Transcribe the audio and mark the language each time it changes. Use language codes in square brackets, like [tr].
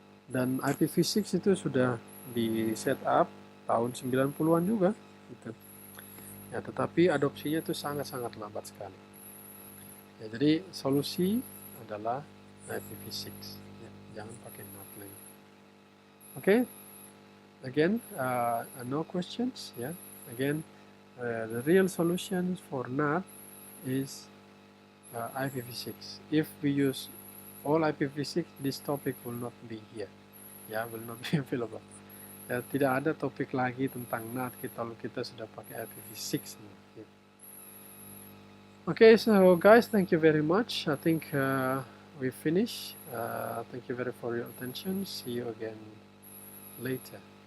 [id] Dan IPv6 itu sudah di setup tahun 90-an juga gitu. Ya, tetapi adopsinya itu sangat-sangat lambat sekali. Ya, jadi solusi adalah IPv6 ya, jangan pakai NAT lagi. [en] Okay? Again, no questions ya. Again, the real solution for NAT is IPv6. If we use all IPv6, this topic will not be here. Ya, will not be available. [id] Ya, tidak ada topik lagi tentang NAT kalau kita sudah pakai IPv6. Ya. [en] Okay, so guys, thank you very much. I think we finished. Thank you very much for your attention. See you again later.